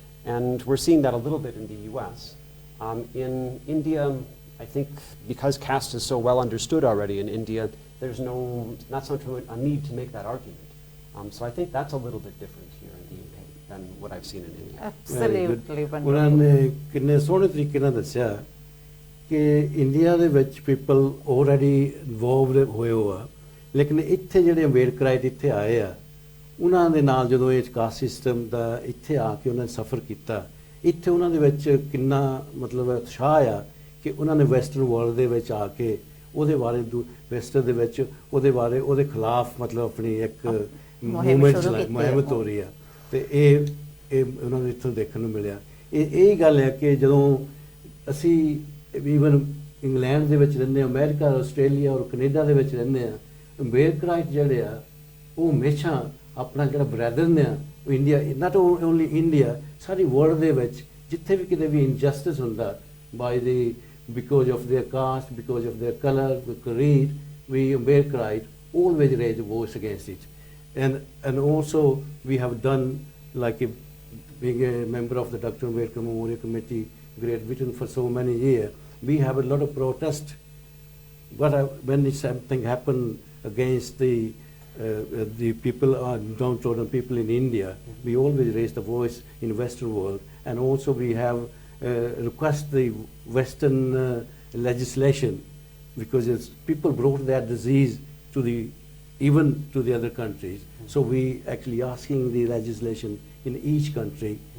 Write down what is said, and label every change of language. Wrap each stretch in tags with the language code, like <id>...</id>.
<en>And we're seeing that a little bit in the US. In India, I think because caste is so well understood already in India, there's not so much a need to make that argument. So I think that's a little bit different here in the UK than what I've seen in India. Absolutely</en> <pa>ਉਹਨਾਂ</pa> <en>wonderful.</en> <pa>ਨੇ ਕਿੰਨੇ ਸੋਹਣੇ ਤਰੀਕੇ ਨਾਲ ਦੱਸਿਆ ਕਿ India ਦੇ ਵਿੱਚ ਪੀਪਲ ਆਲਰੇਡੀ ਇਨਵੋਲਵਡ ਹੋਏ ਹੋ ਆ, ਲੇਕਿਨ ਇੱਥੇ ਜਿਹੜੇ ਅੰਬੇਡਕਰਾਈਟ ਇੱਥੇ ਆਏ ਆ ਉਹਨਾਂ ਦੇ ਨਾਲ ਜਦੋਂ ਇਹ ਕਾਸਟ ਸਿਸਟਮ ਦਾ ਇੱਥੇ ਆ ਕੇ ਉਹਨਾਂ ਨੇ ਸਫ਼ਰ ਕੀਤਾ, ਇੱਥੇ ਉਹਨਾਂ ਦੇ ਵਿੱਚ ਕਿੰਨਾ ਮਤਲਬ ਉਤਸ਼ਾਹ ਆ ਕਿ ਉਹਨਾਂ ਨੇ ਵੈਸਟਰਨ ਵਰਲਡ ਦੇ ਵਿੱਚ ਆ ਕੇ ਉਹਦੇ ਬਾਰੇ ਵੈਸਟਰਨ ਦੇ ਵਿੱਚ ਉਹਦੇ ਬਾਰੇ ਉਹਦੇ ਖਿਲਾਫ ਮਤਲਬ ਆਪਣੀ ਇੱਕ ਮੁਹਿੰਮ ਹੋ ਰਹੀ ਆ ਤੇ ਇਹ ਉਹਨਾਂ ਨੂੰ ਇੱਥੋਂ ਦੇਖਣ ਨੂੰ ਮਿਲਿਆ। ਇਹ ਗੱਲ ਹੈ ਕਿ ਜਦੋਂ ਅਸੀਂ ਈਵਨ ਇੰਗਲੈਂਡ ਦੇ ਵਿੱਚ ਰਹਿੰਦੇ ਹਾਂ, ਅਮਰੀਕਾ, ਆਸਟ੍ਰੇਲੀਆ ਔਰ ਕੈਨੇਡਾ ਦੇ ਵਿੱਚ ਰਹਿੰਦੇ ਹਾਂ, ਅੰਬੇਡਕਰਾਈਟ ਜਿਹੜੇ ਆ ਉਹ ਹਮੇਸ਼ਾ ਆਪਣਾ ਜਿਹੜਾ ਬ੍ਰੈਦਰਨ ਆ ਉਹ India, not only India, sorry world ਦੇ ਵਿੱਚ ਜਿੱਥੇ ਵੀ ਕਿਤੇ ਵੀ ਇਨਜਸਟਿਸ ਹੁੰਦਾ ਬਾਈ ਦੀ</pa> <en>because of their caste, because of their color, creed, we Ambedkarite always raise a voice against it. And also we have done, like being a member of the Dr. Ambedkar Memorial Committee, Great Britain for so many years, we have a lot of protest. But when something happened against the people, downtrodden people in India, we always raise the voice in Western world, and also we have request the Western legislation, because people brought that disease to even to the other countries. So we actually asking the legislation in each country</en>